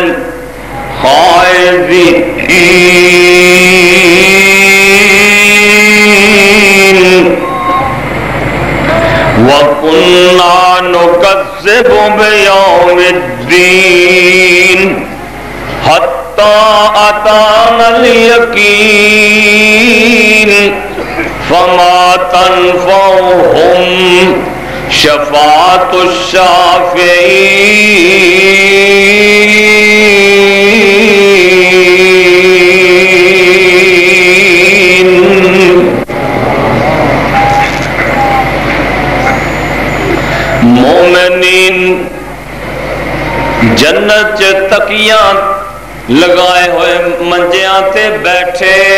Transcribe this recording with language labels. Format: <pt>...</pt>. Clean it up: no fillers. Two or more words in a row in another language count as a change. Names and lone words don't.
<ar>الْخَائِضِينَ وَكُنَّا نُكَذِّبُ بِيَوْمِ الدِّينِ حَتَّى أَتَانَا الْيَقِينُ فَمَا تَنفَعُهُمْ شفاعت الشافعین۔</ar> <pa>مومنین جنت چ تکیاں لگائے ہوئے منجیاں تے بیٹھے،</pa>